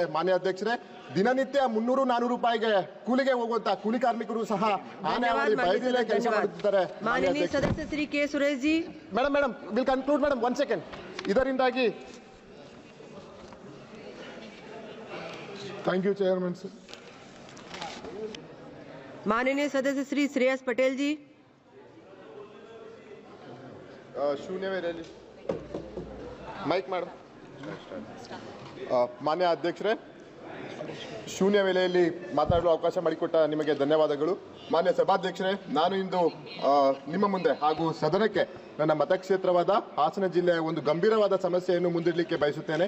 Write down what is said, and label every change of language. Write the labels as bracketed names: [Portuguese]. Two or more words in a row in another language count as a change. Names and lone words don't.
[Kannada] ಮಾನ್ಯ ಅಧ್ಯಕ್ಷರೇ, ದಿನನಿತ್ಯ 300-400 ರೂಪಾಯಿಗೆ ಕೂಲಿಗೆ ಹೋಗುವಂತ ಕೂಲಿ ಕಾರ್ಮಿಕರು ಸಹ ಆನೆ ಹಾವಳಿ ಭಯದಲ್ಲೇ ಕೆಲಸ ಮಾಡುತ್ತಿದ್ದಾರೆ. [Hindi] माननीय सदस्य श्री के सुरेश जी. [English] Madam will conclude madam, 1 second. ಇದರಿಂದಾಗಿ thank you chairman sir. [Hindi] माननीय सदस्य श्री श्रेयस पटेल जी। [Kannada] ಶೂನ್ಯ ವೇಳೆಯಲ್ಲಿ ಮೈಕ್ ಮಾಡು. ಮಾನ್ಯ ಅಧ್ಯಕ್ಷರೇ, ಶೂನ್ಯ ವೇಳೆಯಲ್ಲಿ ಮಾತನಾಡಲು ಅವಕಾಶ ಮಾಡಿಕೊಟ್ಟ ನಿಮಗೆ ಧನ್ಯವಾದಗಳು. ಮಾನ್ಯ ಸಭಾಧ್ಯಕ್ಷರೇ, ನಾನು ಇಂದು ನಿಮ್ಮ ಮುಂದೆ ಹಾಗೂ ಸದನಕ್ಕೆ ನನ್ನ ಮತಕ್ಷೇತ್ರವಾದ ಹಾಸನ ಜಿಲ್ಲೆಯ ಒಂದು ಗಂಭೀರವಾದ ಸಮಸ್ಯೆಯನ್ನು ಮುಂದಿಡಲಿಕ್ಕೆ ಬಯಸುತ್ತೇನೆ.